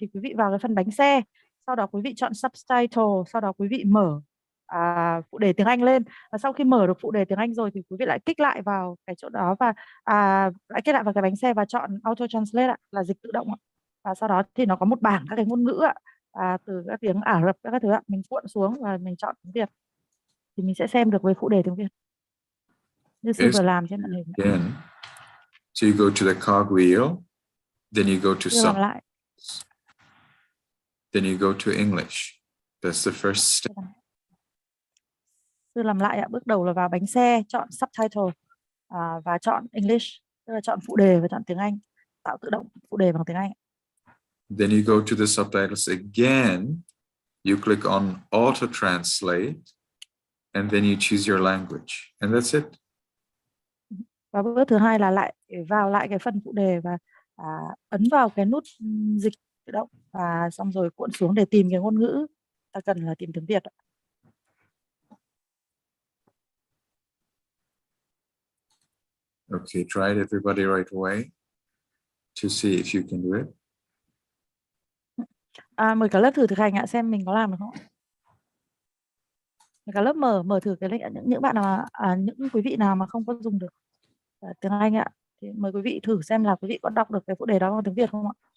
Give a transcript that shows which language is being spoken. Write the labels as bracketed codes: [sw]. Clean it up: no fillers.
[vi] Thì quý vị vào cái phần bánh xe, sau đó quý vị chọn subtitle, sau đó quý vị mở phụ đề tiếng Anh lên, và sau khi mở được phụ đề tiếng Anh rồi thì quý vị lại kích lại vào cái chỗ đó và lại kích lại vào cái bánh xe và chọn auto translate là dịch tự động ạ. Và sau đó thì nó có một bảng các cái ngôn ngữ từ các tiếng Ả Rập các thứ ạ, mình cuộn xuống và mình chọn tiếng Việt thì mình sẽ xem được với phụ đề tiếng Việt như sư vừa làm trên màn hình. [en] Again, so you go to the cogwheel, then you go to subtitles, then you go to English. That's the first step. [vi] Sư làm lại ạ. Bước đầu là vào bánh xe, chọn subtitle và chọn English, tức là chọn phụ đề và chọn tiếng Anh, tạo tự động phụ đề bằng tiếng Anh. [en] Then you go to the subtitles again, you click on auto translate, and then you choose your language, and that's it. [vi] Và bước thứ hai là lại vào lại cái phần phụ đề và ấn vào cái nút dịch tự động và xong rồi cuộn xuống để tìm cái ngôn ngữ ta cần là tìm tiếng Việt. [en] Okay, try it everybody right away to see if you can do it. [vi] Mời cả lớp thử thực hành ạ, xem mình có làm được không. Mời cả lớp mở thử cái link, những bạn nào những quý vị nào mà không có dùng được tiếng Anh ạ, thì mời quý vị thử xem là quý vị có đọc được cái phụ đề đó bằng tiếng Việt không ạ?